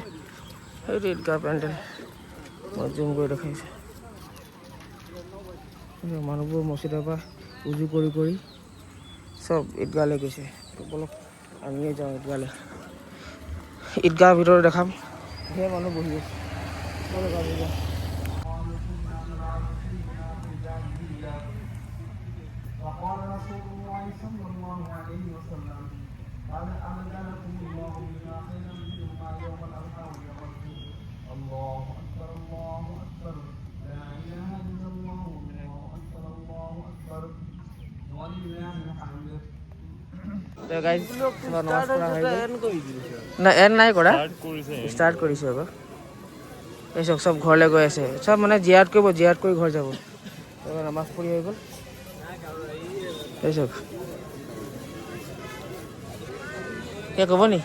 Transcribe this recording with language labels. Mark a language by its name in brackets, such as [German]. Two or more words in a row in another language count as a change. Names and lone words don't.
[Assamese] সেইটো ঈদগাহ পেণ্ডেল মই জুম কৰি দেখাইছোঁ। মানুহবোৰ মছজিদৰ পৰা উজু কৰি চব ঈদগাহলৈ গৈছে। ব'লক আমিয়ে যাওঁ ঈদগাহলৈ, ঈদগাহৰ ভিতৰত দেখাম, ধেৰ মানুহ বহি আছে। ব'লক আমি যাওঁ। [Arabic] وقال رسول الله صلى الله عليه وسلم قال أبدلكم الله بما خيرا منهما يوم الأضحى ويوم الفطر الله أكبر لا إله إلا الله الله أكبر ولله الحمد। [Assamese] তো গাইজ নমাজ পঢ়া হৈ গ'ল না, এণ্ড নাই কৰা, ষ্টাৰ্ট কৰিছে আকৌ। এই চব ঘৰলৈ গৈ আছে, চব মানে জিয়াৰত কৰি ঘৰ যাব। নামাজ পঢ়ি হৈ গ'ল, এই চব কে ক'ব নি?